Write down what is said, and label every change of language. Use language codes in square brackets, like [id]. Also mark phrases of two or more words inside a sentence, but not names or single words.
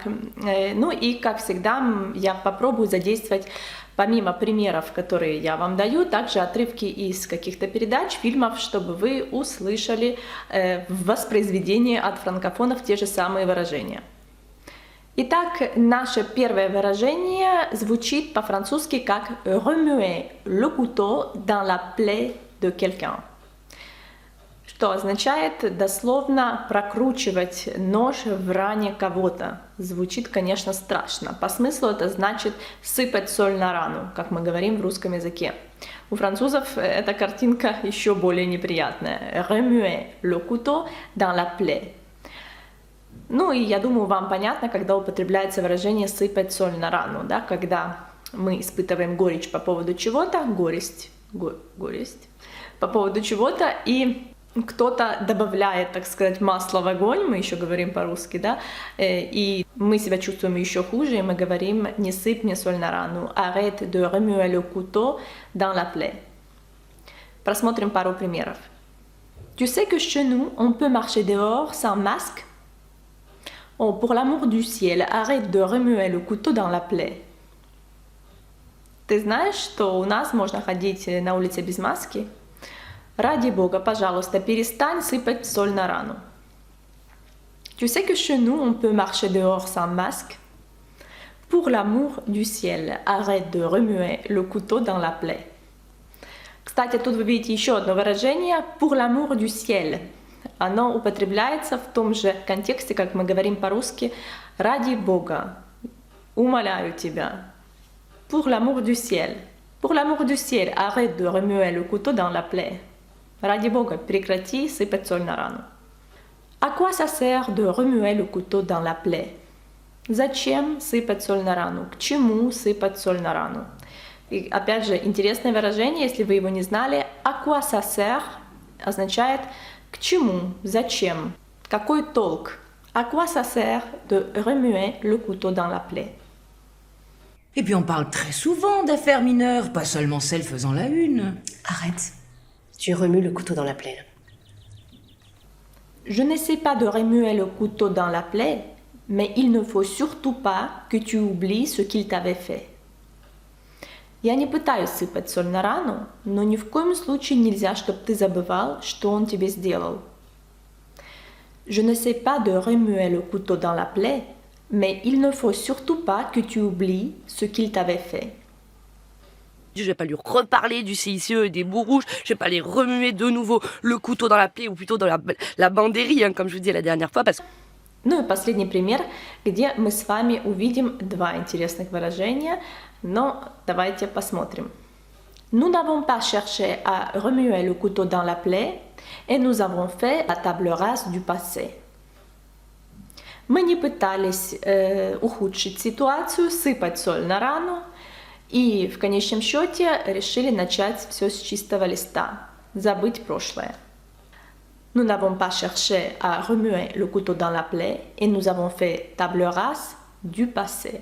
[ru] Ну и, как всегда, я попробую задействовать, помимо примеров, которые я вам даю, также отрывки из каких-то передач, фильмов, чтобы вы услышали в воспроизведении от франкофонов те же самые выражения. Итак, наше первое выражение звучит по-французски как [fr] «remuer le couteau dans la plaie de quelqu'un», [ru] что означает дословно прокручивать нож в ране кого-то. Звучит, конечно, страшно. По смыслу это значит сыпать соль на рану, как мы говорим в русском языке. У французов эта картинка еще более неприятная. «Remuer le couteau dans la plaie». Ну и я думаю, вам понятно, когда употребляется выражение «сыпать соль на рану», да? Когда мы испытываем горечь по поводу чего-то, горесть по поводу чего-то, и кто-то добавляет, так сказать, масло в огонь, мы еще говорим по-русски, да, и мы себя чувствуем еще хуже, и мы говорим «не сыпь мне соль на рану», [fr] «arrête de remuer le couteau dans la plaie». [ru] Просмотрим пару примеров. [fr] Tu sais que chez nous, on peut marcher dehors sans masque? Oh, pour l'amour du ciel, arrête de remuer le couteau dans la plaie. [ru] Ты знаешь, что у нас можно ходить на улице без маски? Ради Бога, пожалуйста, перестань сыпать соль на рану. [fr] Tu sais que chez nous, on peut marcher dehors sans masque? Pour l'amour du ciel, arrête de remuer le couteau dans la plaie. [ru] Кстати, тут вы видите еще одно выражение [fr] «pour l'amour du ciel». [ru] Оно употребляется в том же контексте, как мы говорим по-русски «ради Бога», «умоляю тебя». [fr] Pour l'amour du ciel. Pour l'amour du ciel, arrête de remuer le couteau dans la plaie. [ru] Ради Бога, прекрати сыпать соль на рану. [fr] À quoi ça sert de remuer le couteau dans la plaie? [ru] Зачем сыпать соль на рану? К чему сыпать соль на рану? И опять же, интересное выражение, если вы его не знали, [fr] à quoi ça sert [ru] означает к чему, зачем, какой толк. [fr] À quoi ça sert de remuer le couteau dans la plaie? Et puis on parle très souvent d'affaires mineures, pas seulement celles faisant la une. Arrête, tu remues le couteau dans la plaie. Je n'essaie pas de remuer le couteau dans la plaie, mais il ne faut surtout pas que tu oublies ce qu'il t'avait fait. [ru] Я не пытаюсь сыпать соль на рану, но ни в коем случае нельзя, чтобы ты забывал, что он тебе сделал. [fr] Je n'essaie pas de remuer le couteau dans la plaie, mais il ne faut surtout pas que tu oublies ce qu'il t'avait fait. Je vais pas lui reparler du CICE et des bouts rouges, je vais pas les remuer de nouveau le couteau dans la plaie ou plutôt dans la bandérie, hein, comme je vous disais la dernière fois. Parce... [ru] Ну и последний пример, где мы с вами увидим два интересных выражения, но давайте посмотрим. [fr] Nous n'avons pas cherché à remuer le couteau dans la plaie, et nous avons fait la table rase du passé. [ru] Мы не пытались ухудшить ситуацию, сыпать соль на рану, и в конечном счете решили начать все с чистого листа, забыть прошлое. [fr] Nous n'avons pas cherché à remuer le couteau dans la plaie, et nous avons fait table rase du passé.